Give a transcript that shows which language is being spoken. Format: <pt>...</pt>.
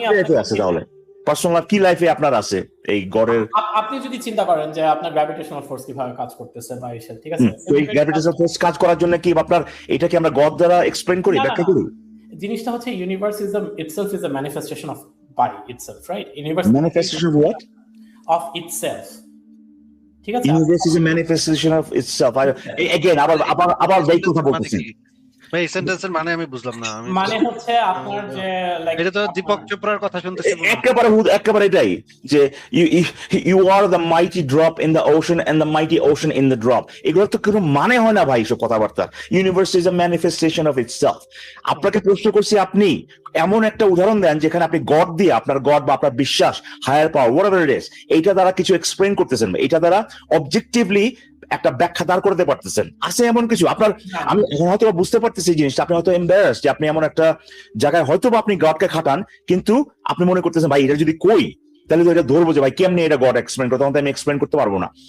<bn>আছে তাহলে পার্সোনাল কি লাইফে আপনার আছে এই গডের? আপনি যদি চিন্তা করেন যে আপনার গ্র্যাভিটেশনাল ফোর্স কিভাবে কাজ করতেছে বা এসে, ঠিক আছে, তো এই গ্র্যাভিটেশনাল ফোর্স কাজ করার জন্য কি আপনার এটাকে আমরা গড দ্বারা এক্সপ্লেইন করি, ব্যাখ্যা করি? জিনিসটা হচ্ছে</bn> <en>Universe itself is a manifestation of body itself, right? Universe Manifestation of what? of itself.</en> <bn>ঠিক আছে,</bn> <en>Universe is a manifestation of itself.</en> <bn>Again, আবার এই কথা বলতেছি। ভাই এই সেন্টেন্সের মানে আমি বুঝলাম না। মানে হচ্ছে আপনার যে লাইক এটা তো দীপক চোপড়ার কথা শুনতেছি। একেবারে এটাই যে</bn> <en>you are the mighty drop in the ocean and the mighty ocean in the drop.</en> <bn>এগুলো তো কোনো মানে হয় না ভাই এসব কথাবার্তা।</bn> <en>Universe is a manifestation of itself.</en> <bn>আপনাকে প্রশ্ন করছি, আপনি এমন একটা উদাহরণ দেন যেখানে আপনি গড দিয়ে, আপনার গড বা আপনার বিশ্বাস, higher power,</bn> <en>whatever it is,</en> <bn>এইটা দ্বারা কিছু এক্সপ্লেইন করতেছেন, এটা দ্বারা অবজেক্টিভলি একটা ব্যাখ্যা দাঁড় করতে পারতেছেন। আছে এমন কিছু আপনার? আমি হয়তো বুঝতে পারতেছি এই জিনিসটা, আপনি হয়তো এম্বারাসড যে আপনি এমন একটা জায়গায় হয়তো বা আপনি গডকে খাটান, কিন্তু আপনি মনে করতেছেন ভাই এটা যদি কই তাহলে তো এটা ধরবো যে ভাই কেমনি এটা গড এক্সপ্লেইন করতে, তখন আমি এক্সপ্লেইন করতে পারবো না।</bn>